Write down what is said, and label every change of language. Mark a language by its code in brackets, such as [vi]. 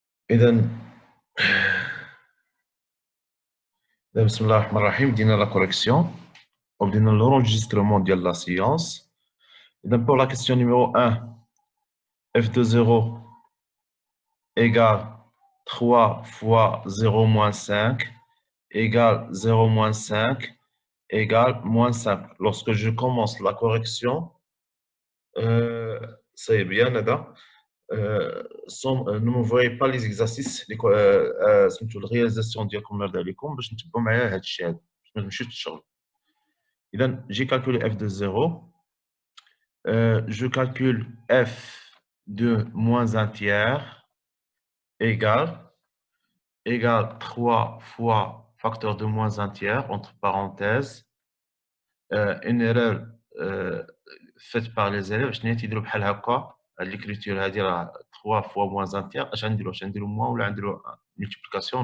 [ar] إذا بسم الله الرحمن الرحيم بدينا لا كوريكسيون وبدينا l'enregistrement ديال لا سيونس. [fr] إذا pour la question numéro 1 f de 0 égale 3 fois 0 moins 5 égale 0 moins 5 égale moins 5. Lorsque je commence la correction, ça est bien, Nada. Ne m'envoyez pas les exercices [ar] سميتو الرياليزاسيون ديالكم نرد عليكم باش نتبعوا معايا هذا الشيء هذا باش ما نمشيوش للشغل. [fr] إذا j'ai calculé f de 0, je calcule f de moins un tiers égale 3 fois facteur de moins un tiers entre parenthèses, une erreur faite par les élèves [ar] شنو هي تيديروا بحال هكا هاد [fr] l'écriture هادي راه 3 fois moins un tiers [ar] اش غنديروا [fr] moins ولا غنديروا multiplication.